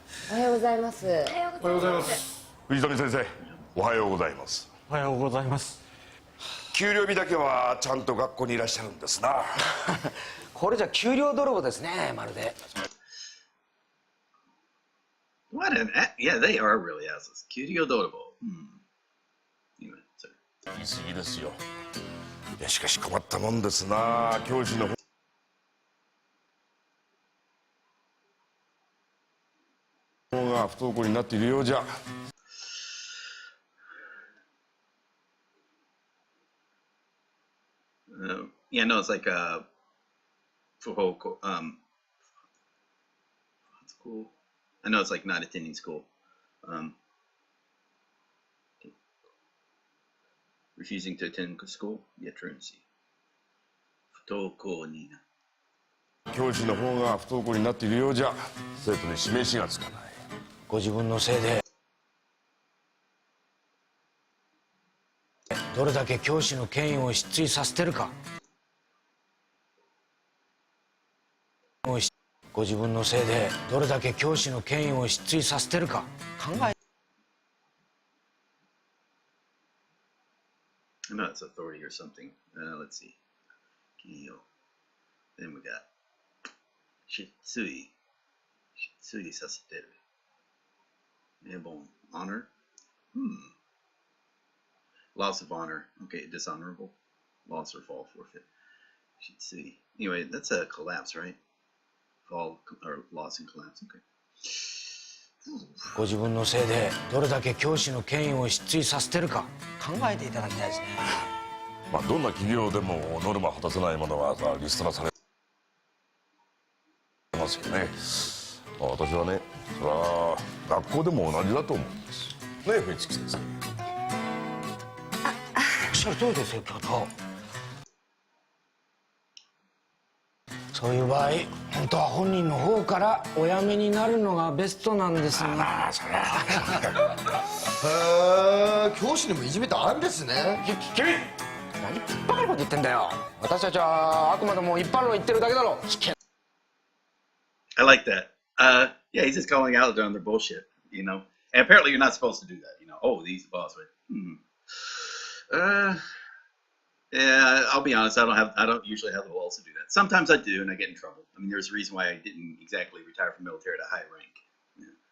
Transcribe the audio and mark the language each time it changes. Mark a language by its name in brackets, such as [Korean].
[Japanese] おはようございます。おはようございます。藤富先生、おはようございます。おはようございます。給料日だけはちゃんと学校にいらっしゃるんですな。これじゃ給料泥棒ですね、まるで。 [English] What an yeah, they are really assholes. Kyuryo Dorobo. Anyway, sorry. [Japanese] 言い過ぎですよ。いやしかし困ったもんですな。教師の方が不登校になっているようじゃ。 [English] Yeah, no, it's like school. I know it's like not attending school. Refusing to attend school. Yeah, truancy. [Japanese] 不登校にな。教師の方が不登校になっているようじゃ。生徒に示しがつかない。ご自分のせいでどれだけ教師の権威を失墜させてるか。ご自分のせいでどれだけ教師の権威を失墜させてるか考え。 [English] I know it's authority or something. Let's see. Kiyo. Then we got Shitsui. Shitsui saseteru. Airborne. Honor. Loss of honor. Okay, dishonorable. Loss or fall, forfeit. Shitsui. Anyway, that's a collapse, right? Fall or loss and collapse. Okay. [Japanese] ご自分のせいでどれだけ教師の権威を失墜させてるか考えていただきたいですね。まあどんな企業でもノルマ果たせないものはリストラされますよね。私はね、それは学校でも同じだと思うんです。ねえ、藤木先生。おっしゃる通りですよ、教頭。そういう場合、本当は本人の方からお辞めになるのがベストなんですが。まあそれは。へえ、教師にもいじめってあるんですね。君、何バカなこと言ってんだよ。私たちはあくまでも一般論言ってるだけだろ。 [English] I like that. Yeah, he's just calling out on their bullshit, you know. And apparently, you're not supposed to do that, you know. Oh, he's the boss, right? Yeah, I'll be honest. I don't usually have the balls to do that. Sometimes I do, and I get in trouble. I mean, there's a reason why I didn't exactly retire from military at a high rank. Yeah.